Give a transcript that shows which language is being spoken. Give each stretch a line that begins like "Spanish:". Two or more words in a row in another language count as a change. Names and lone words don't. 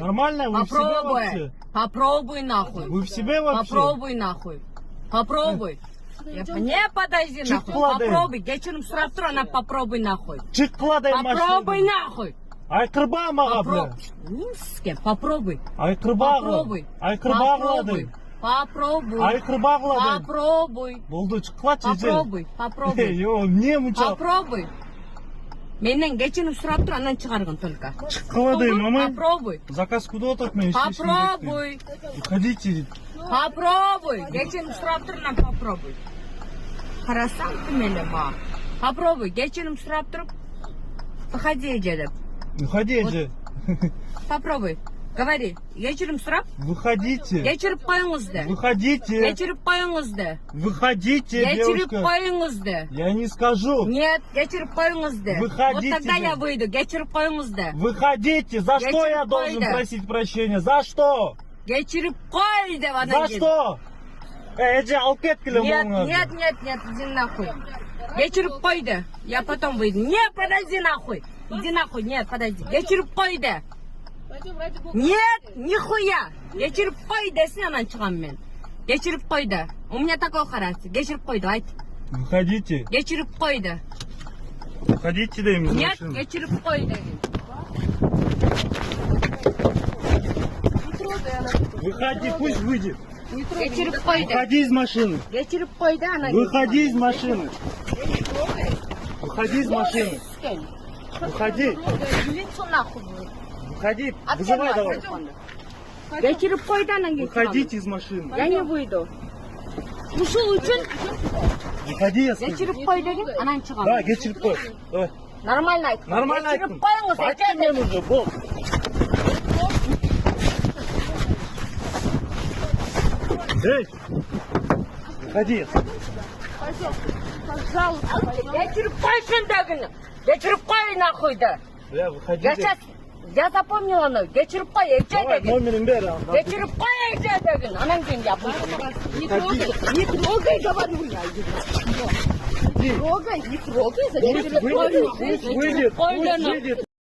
Russian: Нормально, вы в себе Попробуй. вообще? Попробуй нахуй. Вы в себе вообще? Попробуй нахуй. Попробуй. Не подойди нахуй.
Kyrgyz: Чыккыла дейм.
Russian: Попробуй.
Kyrgyz: Кечирим сурап тур, анан
Russian: попробуй нахуй.
Kyrgyz: Чыккыла дейм
Russian: Попробуй
Kyrgyz: машинадан.
Russian: нахуй.
Kyrgyz: Айкырба мага,
Russian: бля. Попробуй. Попробуй.
Kyrgyz: Айкырба
Russian: Попробуй.
Kyrgyz: Айкырба кыла дейм.
Russian: Попробуй.
Kyrgyz: Айкырба кыла дейм.
Russian: Попробуй.
Kyrgyz: Болду, чыккылачы эже.
Russian: Попробуй. Попробуй.
Kyrgyz: Йо, эмне мынча?
Russian: Попробуй.
Kyrgyz: Менден кечирим сурап тур, анан чыгаргын только. Чыккыла дейм, мама.
Russian: Попробуй. Заказ куда так
Kyrgyz: мен иштешим керек.
Russian: Попробуй. Уходите. Попробуй.
Kyrgyz: Кечирим сурап тур, анан попробуй. Карасаң тим эле мага. Попробуй. Кечирим сурап туруп, выходи эже деп.
Russian: Уходи эже. Попробуй. Говори.
Kyrgyz: Кечирим сурап,
Russian: Выходите.
Kyrgyz: кечирип коюңуз де.
Russian: Выходите.
Kyrgyz: Кечирип коюңуз де.
Russian: Выходите,
Kyrgyz: Кечирип
Russian: девушка.
Kyrgyz: коюңуз де.
Russian: Я не скажу. Нет,
Kyrgyz: кечирип коюңуз де.
Russian: Выходите Вот тогда
Kyrgyz: же.
Russian: я выйду.
Kyrgyz: Кечирип коюңуз де.
Russian: Выходите. За что я чуть должен пойду. просить прощения? За что?
Kyrgyz: Кечирип кой деп анан
Russian: За
Kyrgyz: кийин. что? Эже алып кеткиле
Russian: Нет,
Kyrgyz: моңарды.
Russian: нет, иди нахуй.
Kyrgyz: Кечирип койду.
Russian: Я потом выйду. Нет, подожди нахуй. Иди нахуй, нет, подожди.
Kyrgyz: Кечирип койду.
Russian: Нет, нихуя.
Kyrgyz: Кечирип кой десин, анан чыгам мен. Кечирип койду.
Russian: У меня такой характер.
Kyrgyz: Кечирип койду, айт.
Russian: Выходите.
Kyrgyz: Кечирип койду.
Russian: Выходите, дейм из Нет, машины.
Kyrgyz: кечирип кой дедим.
Russian: Выходи, пусть выйдет.
Kyrgyz: Кечирип койду.
Russian: Выходи из машины.
Kyrgyz: Кечирип койду, анан.
Russian: Выходи из машины. Выходи из машины. Выходи. Лицо нахуй. Выходи. Вызывай давай.
Kyrgyz: Кечирип койду, анан кийин.
Russian: Выходите из машины. Я не выйду.
Kyrgyz: Ушул үчүн
Russian: Выходи, я сказал.
Kyrgyz: кечирип кой дегин, анан чыгам. Да, кечирип кой. Давай. Нормально айт. Нормально Кечирип айттым. коюңуз, Айттым мен уже, бол. Эй!
Russian: Выходи.
Kyrgyz: Кечирип койсун дегин. Кечирип кой нахуй да.
Russian: Бля, выходи. Я сейчас, я запомнила оно.
Kyrgyz: Кечирип кой, эже
Russian: Давай,
Kyrgyz: дегин. номерин бери. Кечирип кой, эже дегин. Анан кийин
Russian: я буйду. Не трогай, говорю я. Не трогай, не трогай. Зачем Выйдет, ты выйдет,
Kyrgyz: Кечирип кой,
Russian: выйдет.